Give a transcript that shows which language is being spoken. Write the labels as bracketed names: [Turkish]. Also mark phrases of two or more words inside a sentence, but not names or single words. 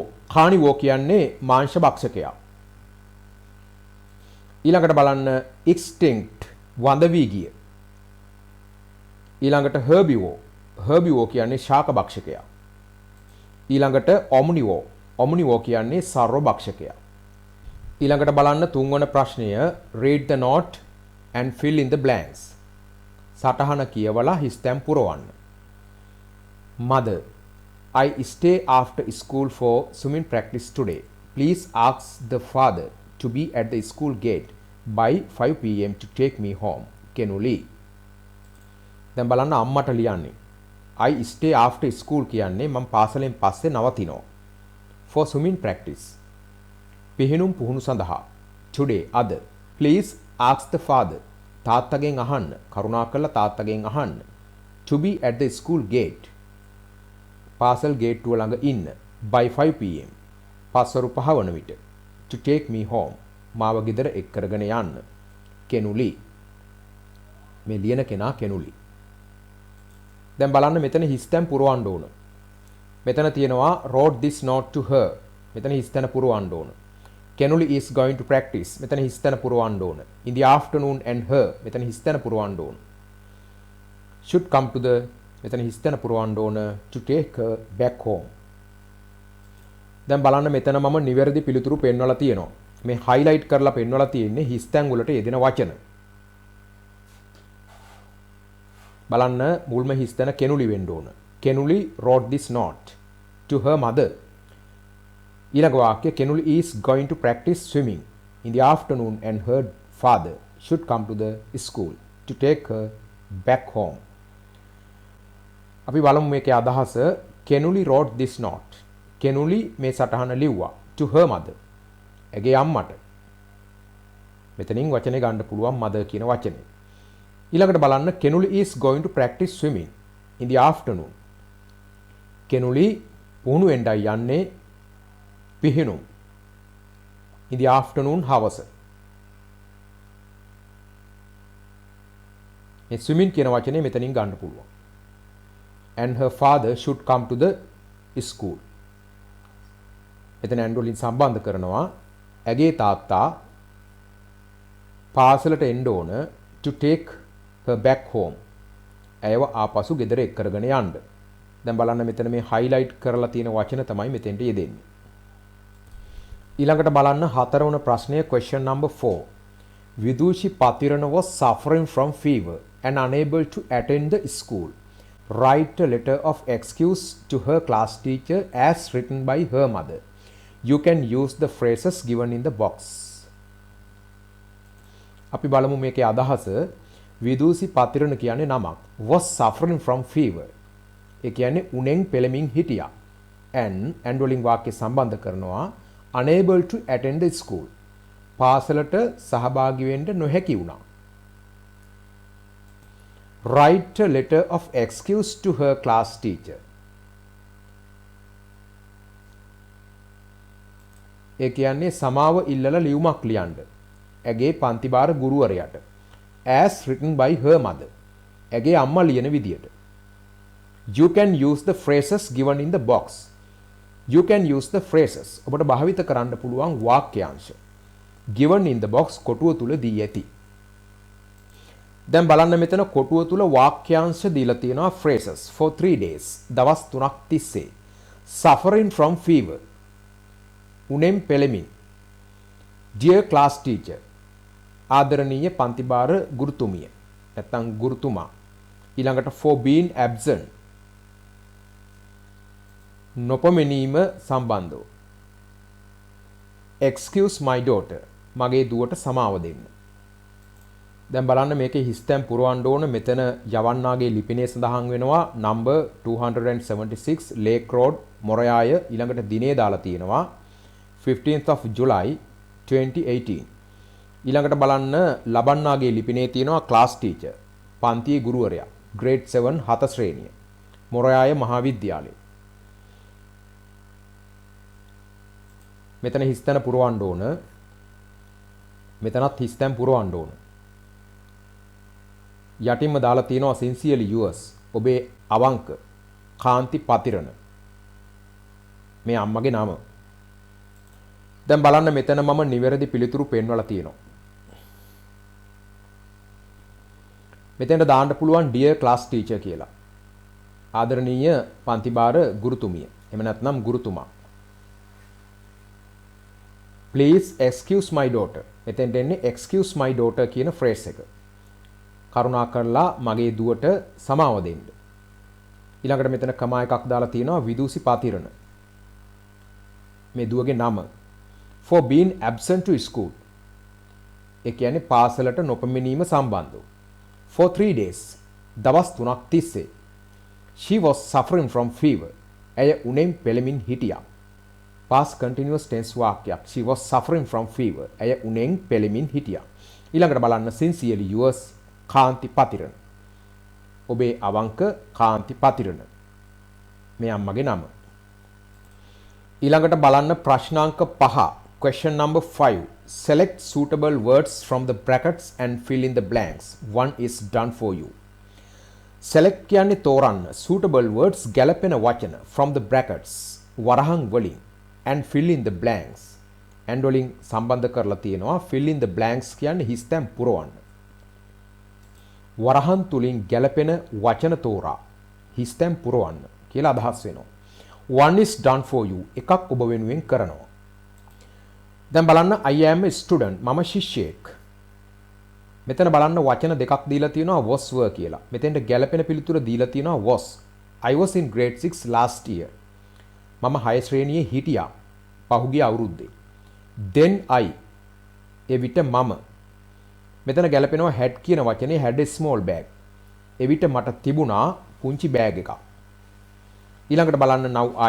[Sinhala] carnivore කියන්නේ මාංශ භක්ෂකයා. ඊළඟට බලන්න extinct, වඳ වී ගිය. ඊළඟට herbivore. herbivore කියන්නේ ශාක භක්ෂකයා. ඊළඟට omnivore. omnivore කියන්නේ සර්ව භක්ෂකයා. ඊළඟට බලන්න තුන්වන ප්‍රශ්නය [English] read the note and fill in the blanks. [Sinhala] සටහන කියවලා හිස්තැන් පුරවන්න. [English] Mother, I stay after school for swimming practice today. Please ask the father to be at the school gate by 5 p.m. to take me home. Kenuli. [Sinhala] දැන් බලන්න අම්මට ලියන්නේ. [English] I stay after school [Sinhala] කියන්නේ මම පාසලෙන් පස්සේ නවතිනවා. [English] For swimming practice. [Sinhala] පිහිනුම් පුහුණු සඳහා. Today අද. [English] Please ask the father. [Sinhala] තාත්තගෙන් අහන්න. කරුණාකරලා තාත්තගෙන් අහන්න. [English] To be at the school gate. [Sinhala] පාසල් ගේට්ටුව ළඟ ඉන්න. [English] By 5 pm. [Sinhala] පස්වරු 5 වන විට. [English] To take me home. [Sinhala] මාව ගෙදර එක් කරගෙන යන්න. කෙනුලි. මේ ලියන කෙනා කෙනුලි. දැන් බලන්න මෙතන හිස්තැන් පුරවන්න ඕන. මෙතන තියෙනවා [English] wrote this note to her. [Sinhala] මෙතන හිස්තැන පුරවන්න ඕන. [English] Kenuli is going to practice. [Sinhala] මෙතන හිස්තැන පුරවන්න ඕන. [English] In the afternoon and her. [Sinhala] මෙතන හිස්තැන පුරවන්න ඕන. [English] Should come to the. [Sinhala] මෙතන හිස්තැන පුරවන්න ඕන. [English] To take her back home. [Sinhala] දැන් බලන්න මෙතන මම නිවැරදි පිළිතුරු පෙන්වලා තියෙනවා. මේ highlight කරලා පෙන්වලා තියෙන්නේ හිස්තැන් වලට යෙදෙන වචන. බලන්න මුල්ම හිස්තැන කෙනුලි වෙන්න ඕන. [English] Kenuli wrote this note to her mother. [Sinhala] ඊළඟ වාක්‍ය [English] Kenuli is going to practice swimming in the afternoon and her father should come to the school to take her back home. [Sinhala] අපි බලමු මේකේ අදහස. [English] Kenuli wrote this note. [Sinhala] Kenuli මේ සටහන ලිව්වා [English] to her mother. [Sinhala] එගේ අම්මට. මෙතනින් වචනේ ගන්න පුළුවන් mother කියන වචනේ. ඊළඟට බලන්න [English] Kenuli is going to practice swimming in the afternoon. [Sinhala] Kenuli පුහුණු වෙන්නයි යන්නේ පිහිනුම්. [English] In the afternoon [Sinhala] හවස. මේ swimming කියන වචනේ මෙතනින් ගන්න පුළුවන්. [English] And her father should come to the school. [Sinhala] එතන and වලින් සම්බන්ධ කරනවා. ඇගේ තාත්තා පාසලට එන්න ඕන [English] to take her back home. [Sinhala] ඇයව ආපසු ගෙදර එක් කරගෙන යන්න. දැන් බලන්න මෙතන මේ highlight කරලා තියෙන වචන තමයි මෙතෙන්ට යෙදෙන්නේ. ඊළඟට බලන්න හතරවන ප්‍රශ්නය [English] question number 4. Vidushi Patirana was suffering from fever and unable to attend the school. Write a letter of excuse to her class teacher as written by her mother. You can use the phrases given in the box. [Sinhala] අපි බලමු මේකේ අදහස. විදූසි පතිරණ කියන්නේ නමක්. [English] Was suffering from fever. [Sinhala] ඒ කියන්නේ උණෙන් පෙළමින් හිටියා. and වලින් වාක්‍ය සම්බන්ධ කරනවා [English] unable to attend the school. [Sinhala] පාසලට සහභාගී වෙන්න නොහැකි වුණා. [English] Write a letter of excuse to her class teacher. [Sinhala] ඒ කියන්නේ සමාව ඉල්ලලා ලියුමක් ලියන්න. ඇගේ පන්තිභාර ගුරුවරයාට. [English] As written by her mother. [Sinhala] ඇගේ අම්මා ලියන විදියට. [English] You can use the phrases given in the box. You can use the phrases. [Sinhala] ඔබට භාවිත කරන්න පුළුවන් වාක්‍යාංශ. [English] Given in the box [Sinhala] කොටුව තුල දී ඇති. දැන් බලන්න මෙතන කොටුව තුල වාක්‍යාංශ දීලා තියෙනවා [English] phrases for 3 days. [Sinhala] දවස් 3ක් තිස්සේ. [English] Suffering from fever. [Sinhala] උණෙන් පෙළෙමින්. [English] Dear class teacher. [Sinhala] ආදරණීය පන්තිභාර ගුරුතුමිය. නැත්නම් ගුරුතුමා. [English] ඊළඟට for being absent. [Sinhala] නොපමණීම සම්බන්ධව. [English] Excuse my daughter. [Sinhala] මගේ දුවට සමාව දෙන්න. දැන් බලන්න මේකේ හිස්තැන් පුරවන්න ඕන. මෙතන යවන්නාගේ ලිපිනේ සඳහන් වෙනවා number 276 Lake Road මොරයාය. ඊළඟට දිනේ දාලා තියෙනවා 15th of July 2018. ඊළඟට බලන්න ලබන්නාගේ ලිපිනේ තියෙනවා [English] class teacher. [Sinhala] පන්තියේ ගුරුවරයා. grade 7 7 ශ්‍රේණිය. මොරයාය මහාවිද්‍යාලය. මෙතන හිස්තැන පුරවන්න ඕන. මෙතනත් හිස්තැන් පුරවන්න ඕන. යටින්ම දාලා තියෙනවා [English] sincerely yours. [Sinhala] ඔබේ අවංක කාන්ති පතිරණ. මේ අම්මගේ නම. දැන් බලන්න මෙතන මම නිවැරදි පිළිතුරු පෙන්වලා තියෙනවා. මෙතෙන්ට දාන්න පුළුවන් [English] dear class teacher [Sinhala] කියලා. ආදරණීය පන්තිභාර ගුරුතුමිය. එහෙම නැත්නම් ගුරුතුමා. [English] Please excuse my daughter. [Sinhala] මෙතෙන්ට එන්නේ [English] excuse my daughter [Sinhala] කියන phrase එක. කරුණාකරලා මගේ දුවට සමාව දෙන්න. ඊළඟට මෙතන කමා එකක් දාලා තියෙනවා විදූසි පතිරණ. මේ දුවගේ නම. [English] For being absent to school. [Sinhala] ඒ කියන්නේ පාසලට නොපැමිණීම සම්බන්ධව. [English] For 3 days. [Sinhala] දවස් 3ක් තිස්සේ. [English] She was suffering from fever. [Sinhala] ඇය උණෙන් පෙළමින් හිටියා. [English] Past continuous tense [Sinhala] වාක්‍යයක්. [English] She was suffering from fever. [Sinhala] ඇය උණෙන් පෙළමින් හිටියා. ඊළඟට බලන්න [English] sincerely yours [Sinhala] කාන්ති පතිරණ. ඔබේ අවංක කාන්ති පතිරණ. මේ අම්මගේ නම. ඊළඟට බලන්න ප්‍රශ්නාංක 5. [English] Question number 5. Select suitable words from the brackets and fill in the blanks. One is done for you. [Sinhala] Select කියන්නේ තෝරන්න. [English] Suitable words [Sinhala] ගැලපෙන වචන [English] from the brackets [Sinhala] වරහන් වලින් [English] and fill in the blanks. [Sinhala] and වලින් සම්බන්ධ කරලා තියෙනවා. [English] fill in the blanks [Sinhala] කියන්නේ හිස්තැන් පුරවන්න. වරහන් තුලින් ගැලපෙන වචන තෝරා හිස්තැන් පුරවන්න කියලා අදහස් වෙනවා. [English] One is done for you. [Sinhala] එකක් ඔබ වෙනුවෙන් කරනවා. දැන් බලන්න [English] I am a student. [Sinhala] මම ශිෂ්‍යයෙක්. මෙතන බලන්න වචන දෙකක් දීලා තියෙනවා [English] was were [Sinhala] කියලා. මෙතෙන්ට ගැලපෙන පිළිතුර දීලා තියෙනවා was. [English] I was in grade 6 last year. [Sinhala] මම 6 ශ්‍රේණියේ හිටියා පහුගිය අවුරුද්දේ. [English] Then I. [Sinhala] එවිට මම. මෙතන ගැලපෙනවා had කියන වචනේ [English] had a small bag. [Sinhala] එවිට මට තිබුණා පුංචි බෑග් එකක්. ඊළඟට බලන්න [English] now I.